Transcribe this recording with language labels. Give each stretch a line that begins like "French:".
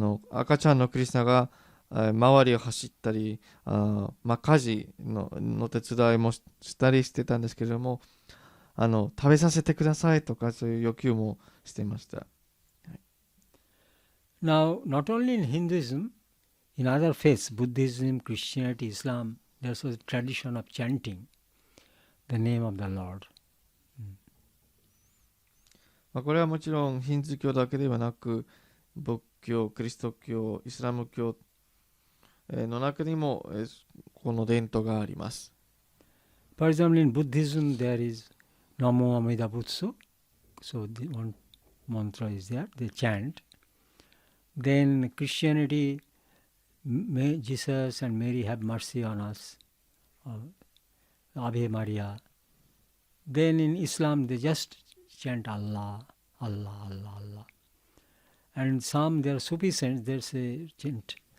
Japanese: 赤ちゃんのクリシュナが周りを走ったり、家事の手伝いもしたりしてたんですけれども、食べさせてくださいとかそういう要求もしていました。
English: Now, not only in Hinduism, in other faiths, Buddhism, Christianity, Islam, there's a tradition of chanting the name of the Lord.
Japanese: これはもちろんヒンズー教だけではなく、仏教、キリスト教、イスラム教の中にもこの伝統があります。
English: For example, in Buddhism, there is Namo Amida Butsu. So the one mantra is there, they chant. Then Christianity, may Jesus and Mary have mercy on us. Ave Maria. Then in Islam, they just chant Allah, Allah, Allah, Allah. And some, there are Sufi saints, they say chant